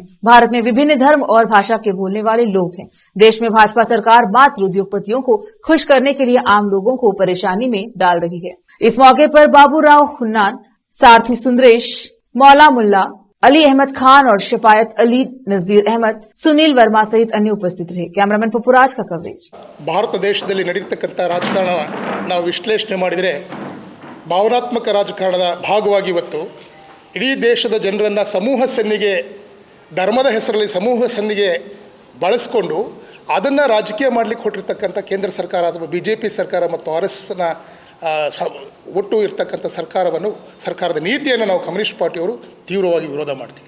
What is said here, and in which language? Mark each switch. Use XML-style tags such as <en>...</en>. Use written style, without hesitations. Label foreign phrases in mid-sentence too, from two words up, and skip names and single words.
<hi>भारत में विभिन्न धर्म और भाषा के बोलने वाले लोग हैं। देश में भाजपा सरकार मात्र उद्योगपतियों को खुश करने के लिए आम लोगों को परेशानी में डाल रही है। इस मौके पर बाबूराव हुन्नान, सारथी सुंदरेश, मौला मुल्ला, अली अहमद खान और शफायत अली, नजीर अहमद, सुनील वर्मा सहित अन्य उपस्थित रहे। कैमरामैन पपुराज का कवरेज।</hi> <kn>ಭಾರತ ದೇಶದಲ್ಲಿ ನಡೆಯತಕ್ಕಂತ ರಾಜಕಾರಣ ನಾವು ವಿಶ್ಲೇಷಣೆ ಮಾಡಿದರೆ ಭಾವನಾತ್ಮಕ ರಾಜಕಾರಣದ ಭಾಗವಾಗಿ ಇವತ್ತು ಇಡೀ ದೇಶದ ಜನರನ್ನು ಸಮೂಹ ಸನ್ನಿಗೆ, ಧರ್ಮದ ಹೆಸರಲ್ಲಿ ಸಮೂಹ ಸನ್ನಿಗೆ ಬಳಸಿಕೊಂಡು ಅದನ್ನು ರಾಜಕೀಯ ಮಾಡಲಿಕ್ಕೆ ಹೊರಟಿರ್ತಕ್ಕಂಥ ಕೇಂದ್ರ ಸರ್ಕಾರ ಅಥವಾ ಬಿಜೆಪಿ ಸರ್ಕಾರ ಮತ್ತು RSSನ ಒಟ್ಟು ಇರ್ತಕ್ಕಂಥ ಸರ್ಕಾರದ ನೀತಿಯನ್ನು ನಾವು ಕಮ್ಯುನಿಸ್ಟ್ ಪಾರ್ಟಿಯವರು ತೀವ್ರವಾಗಿ ವಿರೋಧ ಮಾಡ್ತೀವಿ.</kn>